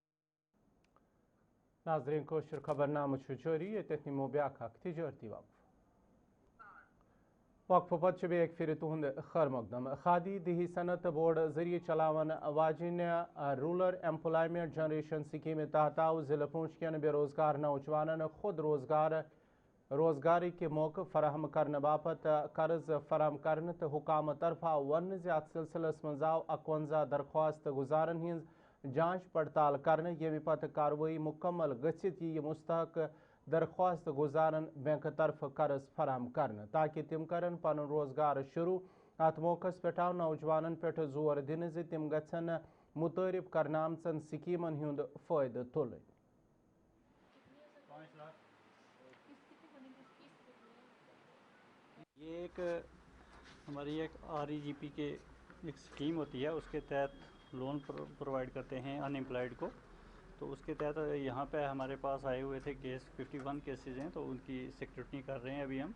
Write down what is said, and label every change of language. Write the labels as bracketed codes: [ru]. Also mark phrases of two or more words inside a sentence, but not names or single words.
[ks] नाज़रीन कोशर खबरनामा जारी तथनीमो ब्याख तिजारती वक्फ पत एक फिर तुंद खैर मकदम। खादी दही सनत बोर्ड जरिए चलावन वाजिन [en] rural employment generation scheme [ks] तहत आव जिला पूंछ कन बेरोजगार नौजवान खुद रोजगारी के मौके फराहम करने बापत कर्ज फराहम करने तो हुकाम तरफा वन अत सिलसिलस मज आव 51 दरख्वास्त गुजारन हज जांच पड़ताल करने यमि पत कार्रवाई मुकम्मल गसित यह मुस्तहक दरख्वास्त गुजारन बैंक तरफ कर्ज फराहम करने ताकि तिम करन पन रोजगार शुरू। अत मौकस पे आव नौजवानन पे जोर दिन तिम गन मुतारिफ करने आमचन स्कीमन हुंद फायदे तुल। [hi] ये एक हमारी एक REGP के एक स्कीम होती है, उसके तहत [en] loan provide [hi] करते हैं अनएम्प्लॉयड को। तो उसके तहत यहाँ पे हमारे पास आए हुए थे केस, 51 केसेस हैं, तो उनकी सिक्योरिटी कर रहे हैं अभी हम।